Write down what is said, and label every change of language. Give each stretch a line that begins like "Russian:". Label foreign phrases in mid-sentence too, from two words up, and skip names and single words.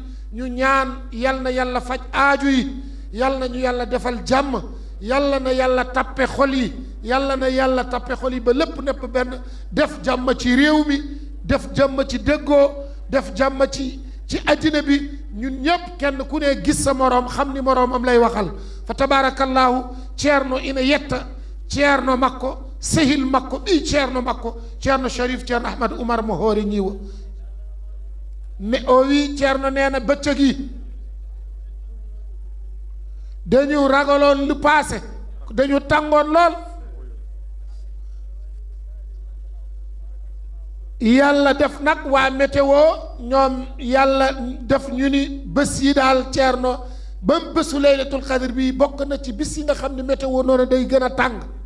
Wolof: ñu ñaan yal na yàlla faj aaju yi yal na ñu yàlla defal jàmm yàlla na yàlla tappe xol yi yàlla na yàlla tappe xol yi ba lépp nepp benn def jàmm ci réew mi def jàmm ci déggoo def jàmm ci àddina bi ñun ñëpp kenn ku ne gis sa moroom xam ni moroom am lay waxal fa tabarakallahu
Fula: ceerno ina yetta ceerno makko sehil makko ɓi ceerno makko ceerno Sharif ceerno Ahmad Oumar mo hoore ñiiwa
Wolof: mais o wi ceerno nee na bëccëg yi dañu ragaloon lu paase dañu tàngoon lool yàlla def nag waa météo ñoom yàlla def ñu ni bés yi daal ceerno ba mu bésu laylatul xadr bi bokk na ci bis yi nga xam ne météo noonu day gën a tàng